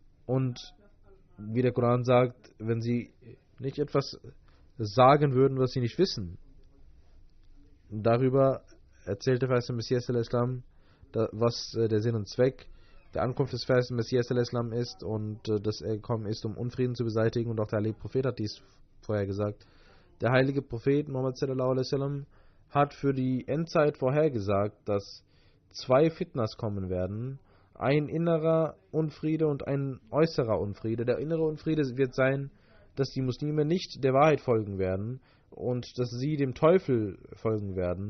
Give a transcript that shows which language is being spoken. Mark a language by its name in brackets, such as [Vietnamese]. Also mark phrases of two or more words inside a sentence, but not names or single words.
[German] Und wie der Koran sagt, wenn sie nicht etwas sagen würden, was sie nicht wissen. Darüber erzählte der Messias al-Islam, was der Sinn und Zweck der Ankunft des verheißenen Messias al-Islam ist und dass er gekommen ist, um Unfrieden zu beseitigen. Und auch der heilige Prophet hat dies vorher gesagt. Der heilige Prophet Muhammad [Arabic] صلى الله عليه وسلم [German] hat für die Endzeit vorhergesagt, dass 2 Fitnas kommen werden. Ein innerer Unfriede und ein äußerer Unfriede. Der innere Unfriede wird sein, dass die Muslime nicht der Wahrheit folgen werden und dass sie dem Teufel folgen werden.